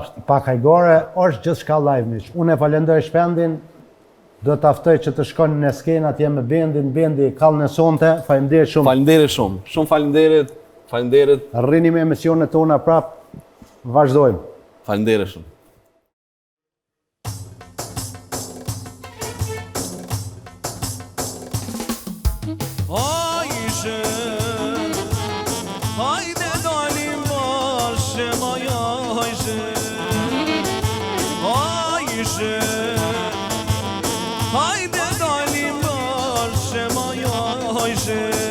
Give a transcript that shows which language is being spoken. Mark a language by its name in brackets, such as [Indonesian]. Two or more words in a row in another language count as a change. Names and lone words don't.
[Albanian] Pak hajgore, është gjithë shka live mish. Unë e falenderoj Shpendin, do të aftoj që të shkon në skenë atje me bendin, bendi kallën e sonte, faleminderit shumë. Faleminderit shumë, shumë faleminderit. Rrini me emisionet tona prap, vazhdojmë. Faleminderit shumë. [Turkish] Ayşe, haydi dalim başıma Ayşe. Ayşe, haydi dalim başıma Ayşe.